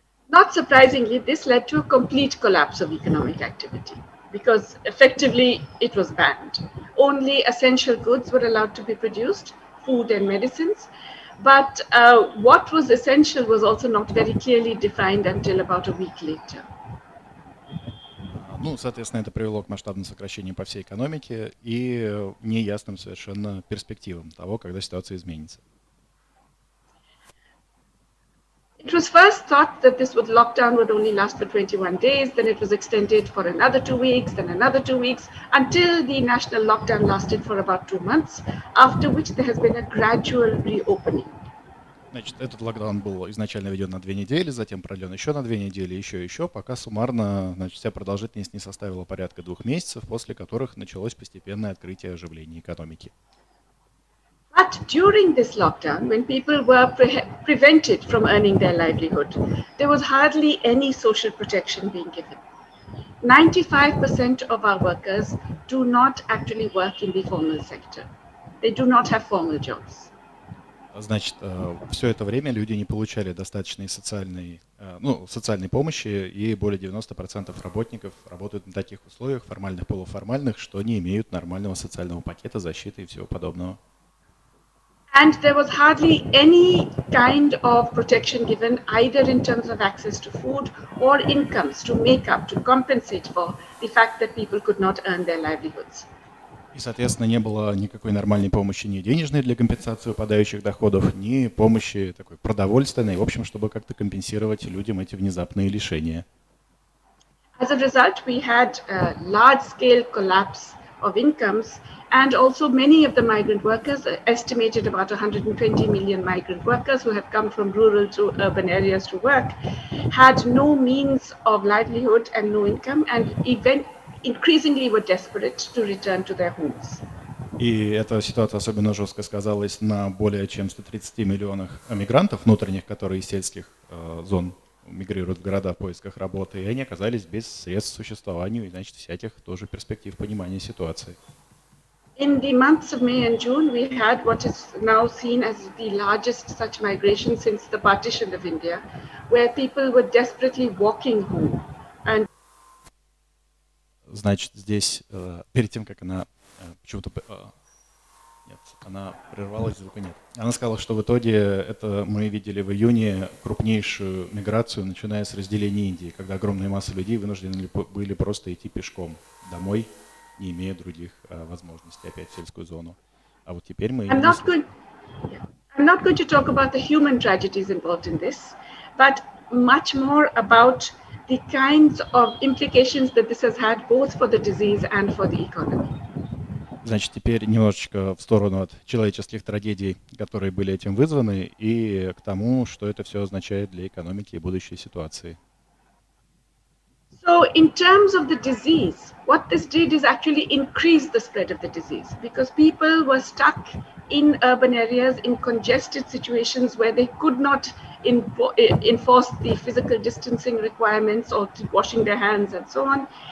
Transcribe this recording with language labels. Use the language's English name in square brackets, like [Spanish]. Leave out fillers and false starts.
[English] Not surprisingly, this led to a complete collapse of economic activity because effectively it was banned. Only essential goods were allowed to be produced, food and medicines. But what was essential was also not very clearly defined until about a week later. [Russian] Ну, соответственно, это привело к масштабному сокращению по всей экономике и неясным совершенно перспективам того, когда ситуация изменится. [English] It was first thought that this lockdown would only last for 21 days, then it was extended for another 2 weeks, then another 2 weeks, until the national lockdown lasted for about 2 months, after which there has been a gradual reopening. [Russian] Значит, этот локдаун был изначально введен на 2 недели, затем продлен еще на 2 недели, еще, пока суммарно, значит, вся продолжительность не составила порядка 2 месяцев, после которых началось постепенное открытие оживления экономики. [English] But during this lockdown, when people were prevented from earning their livelihood, there was hardly any social protection being given. 95% of our workers do not actually work in the formal sector. They do not have formal jobs. [Russian] Значит, все это время люди не получали достаточной социальной помощи, и более 90% работников работают на таких условиях, формальных, полуформальных, что не имеют нормального социального пакета защиты и всего подобного. [English] And there was hardly any kind of protection given either in terms of access to food or incomes to make up, to compensate for the fact that people could not earn their livelihoods. [Russian] И, соответственно, не было никакой нормальной помощи ни денежной для компенсации упадающих доходов, ни помощи такой продовольственной, в общем, чтобы как-то компенсировать людям эти внезапные лишения. [English] As a result, we had a large-scale collapse of incomes, and also many of the migrant workers, estimated about 120 million migrant workers who have come from rural to urban areas to work, had no means of livelihood and no income, and increasingly were desperate to return to their homes. [Russian] И эта ситуация особенно жестко сказалась на более чем 130 миллионах мигрантов внутренних, которые из сельских зон мигрируют в города в поисках работы, и они оказались без средств к существованию, и, значит, всяких тоже перспектив понимания ситуации. [English] In the months of May and June, we had what is now seen as the largest such migration since the partition of India, where people were desperately walking home. And [Russian] Значит, здесь, перед тем, как она почему-то... Нет, она прервалась, звука нет. Она сказала, что в итоге это мы видели в июне крупнейшую миграцию, начиная с разделения Индии, когда огромная масса людей вынуждены были просто идти пешком домой, не имея других возможностей опять в сельскую зону. А вот теперь мы... [English] I'm not going to talk about the human tragedies involved in this, but much more about the kinds of implications that this has had both for the disease and for the economy. [Russian] Значит, теперь немножечко в сторону от человеческих трагедий, которые были этим вызваны, и к тому, что это все означает для экономики и будущей ситуации. [English] So in terms of the disease, what this did is actually increase the spread of the disease because people were stuck in urban areas in congested situations where they could not enforce the physical distancing requirements or keep washing their hands and so on.